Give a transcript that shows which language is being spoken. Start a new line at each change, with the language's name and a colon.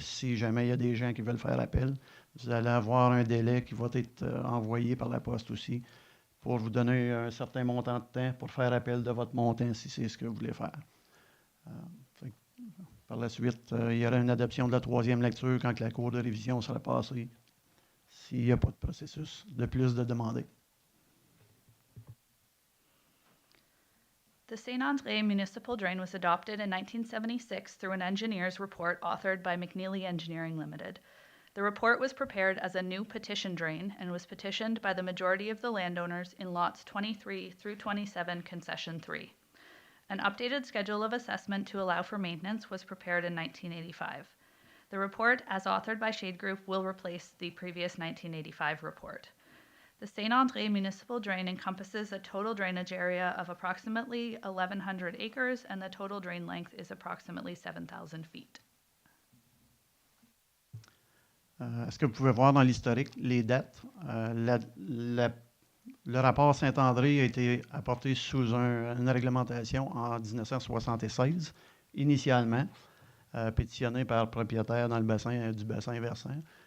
French: Si jamais il y a des gens qui veulent faire appel, vous allez avoir un délai qui va être envoyé par la poste aussi pour vous donner un certain montant de temps pour faire appel de votre montant si c'est ce que vous voulez faire. Par la suite, il y aura une adoption de la 3e lecture quand la cour de révision sera passée, s'il n'y a pas de processus de plus de demander.
English: The St-André Municipal Drain was adopted in 1976 through an engineer's report authored by McNeely Engineering Limited. The report was prepared as a new petition drain and was petitioned by the majority of the landowners in lots 23 through 27 Concession 3. An updated schedule of assessment to allow for maintenance was prepared in 1985. The report, as authored by Shade Group, will replace the previous 1985 report. The St-André Municipal Drain encompasses a total drainage area of approximately 1,100 acres, and the total drain length is approximately 7,000 feet.
French: Est-ce que vous pouvez voir dans l'historique les dates? Le rapport Saint-André a été apporté sous une réglementation en 1976, initialement, pétitionné par le propriétaire dans le bassin du bassin versant.